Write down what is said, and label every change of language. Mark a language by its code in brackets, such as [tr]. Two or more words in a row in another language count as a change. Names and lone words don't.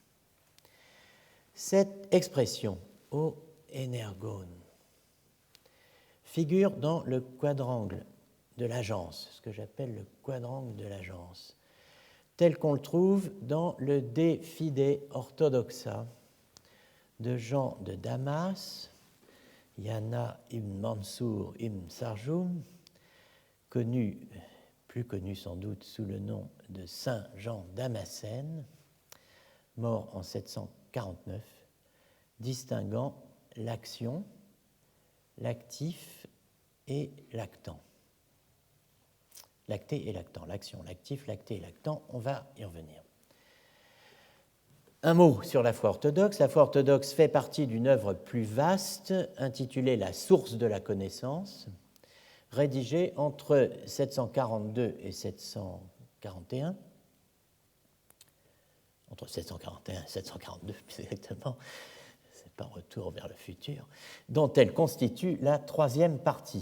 [fr] Cette expression, [el] ὁ ἐνεργῶν, [fr] figure dans le quadrangle de l'agence, ce que j'appelle le quadrangle de l'agence, tel qu'on le trouve dans le De Fide Orthodoxa de Jean de Damas, Yana ibn Mansour ibn Sarjoum, plus connu sans doute sous le nom de Saint Jean Damascène, mort en 749, distinguant l'action, l'actif et l'actant. L'acté et l'actant, l'action, l'actif, l'acté et l'actant, on va y revenir. Un mot sur la foi orthodoxe. La foi orthodoxe fait partie d'une œuvre plus vaste intitulée La source de la connaissance, rédigée entre 742 et 741, entre 741 et 742 plus exactement, c'est pas retour vers le futur, dont elle constitue la 3e partie.